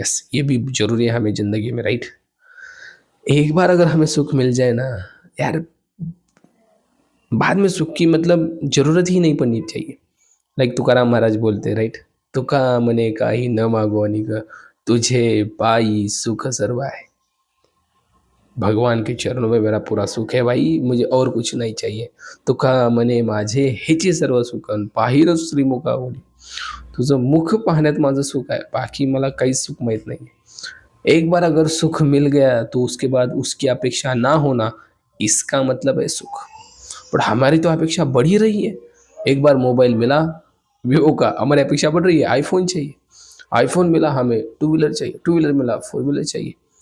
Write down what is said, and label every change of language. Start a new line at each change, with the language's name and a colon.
Hindi: Yes, ये भी जरूरी है हमें ज़िंदगी में, राइट। एक बार अगर हमें सुख मिल जाए ना यार, बाद में सुख की मतलब ज़रूरत ही नहीं पड़नी चाहिए। लाइक तुकाराम महाराज बोलते, राइट,
Marathi: तुका मने काही न मागो अनिक, तुझे पाई सुख सर्व है।
Hindi: भगवान के चरणों में मेरा पूरा सुख है भाई, मुझे और कुछ नहीं चाहिए।
Marathi: तुका मने माझे हेचे सर्व सुख, पाहिलं श्रीमुखावरी, तुझं मुख पाहण्यात माझं सुख आहे, बाकी मला काहीच सुख माहीत नाही है।
Hindi: एक बार अगर सुख मिल गया तो उसके बाद उसकी अपेक्षा ना होना, इसका मतलब है सुख। पर हमारी तो अपेक्षा बढ़ ही रही है। एक बार मोबाइल मिला, वीवो का, हमारी अपेक्षा बढ़ रही है, आईफोन चाहिए, आईफोन मिला हमें टू व्हीलर चाहिए, टू व्हीलर मिला फोर व्हीलर चाहिए।